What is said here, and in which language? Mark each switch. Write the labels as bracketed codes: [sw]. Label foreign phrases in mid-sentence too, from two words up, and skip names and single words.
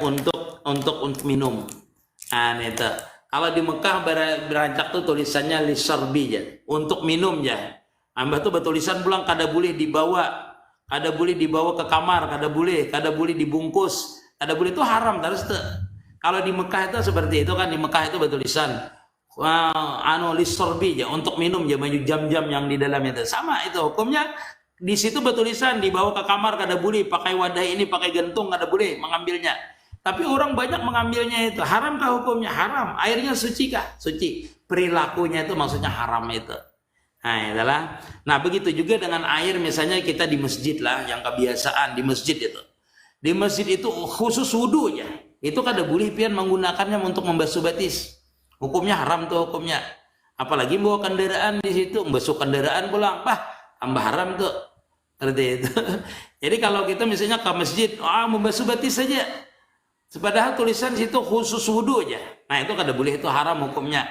[bjn] Untuk minum. Nah, itu. Kalau di Mekah berancak tuh tulisannya lisarbi ya, untuk minum ya. Ambah tuh bertulisan pulang kada boleh dibawa, kada boleh dibawa ke kamar, kada boleh dibungkus, kada boleh itu haram terus tuh. Kalau di Mekah itu seperti itu kan, di Mekah itu bertulisan lisarbi ya, untuk minum ya, banyak jam-jam yang di dalam itu. Sama itu hukumnya. Di situ bertulisan dibawa ke kamar kada boleh, pakai wadah ini, pakai gentung kada boleh mengambilnya. Tapi orang banyak mengambilnya itu. Haramkah hukumnya? Haram. Airnya suci kah? Suci. Perilakunya itu maksudnya haram itu. Nah, adalah. Nah, begitu juga dengan air misalnya kita di masjid lah, yang kebiasaan di masjid itu. Di masjid itu khusus wudu ya. Itu kada boleh pian menggunakannya untuk membasuh batis. Hukumnya haram tuh hukumnya. Apalagi bawa kendaraan di situ, membasuh kendaraan pulang. Tambah haram tuh. Seperti itu. Jadi kalau kita misalnya ke masjid, membasuh batis saja. Padahal tulisan situ khusus wudu aja. Nah itu kada boleh, itu haram hukumnya.